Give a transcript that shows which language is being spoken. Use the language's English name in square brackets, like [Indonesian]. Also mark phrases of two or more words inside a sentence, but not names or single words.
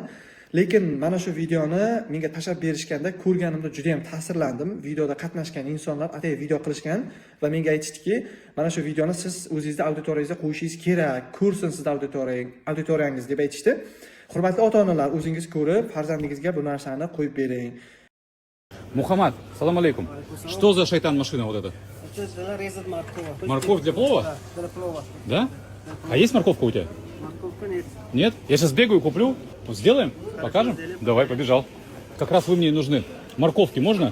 [Uzbek] Lekin mana shu videoni menga tashlab berishganda ko'rganimda juda ham ta'sirlandim. Videoda qatnashgan insonlar atay video qilishgan va menga aytishdiki, mana shu videoni siz o'zingizning auditoriyangizga qo'yishingiz kerak, ko'rsin siz auditoriyangiz deb aytishdi. Hurmatli ota-onalar, o'zingiz ko'rib, farzandingizga bu narsani qo'yib bering. [Russian] Мухаммад, [Arabic] سلام عليكم. [Russian] Что за шайтан машина вот эта? Это резать морковь. Морковь для плова? Да, для плова. Да? А есть морковка у тебя? Морковка нет. Нет? Я сейчас бегаю, куплю. Сделаем? Покажем? Давай, побежал. Как раз вы мне нужны. Морковки можно?